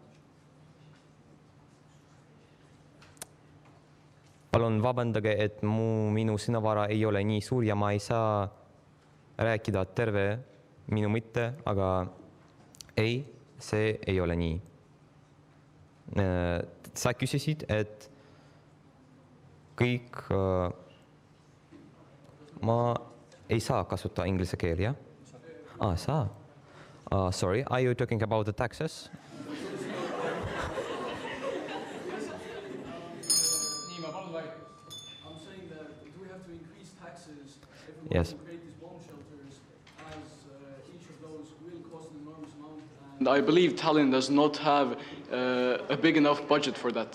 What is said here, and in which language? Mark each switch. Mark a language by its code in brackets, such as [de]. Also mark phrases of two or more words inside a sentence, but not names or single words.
[et] Palun vabandage, et minu sõnavara ei ole nii suur ja ma ei saa rääkida terve minu mõtte, aga ei, see ei ole nii. Sa küsisid, et kõik ma ei saa kasutada inglise keel, jah? Saa. [en] Sorry, are you talking about the taxes? Yes. I believe Tallinn does not have a big enough budget for that.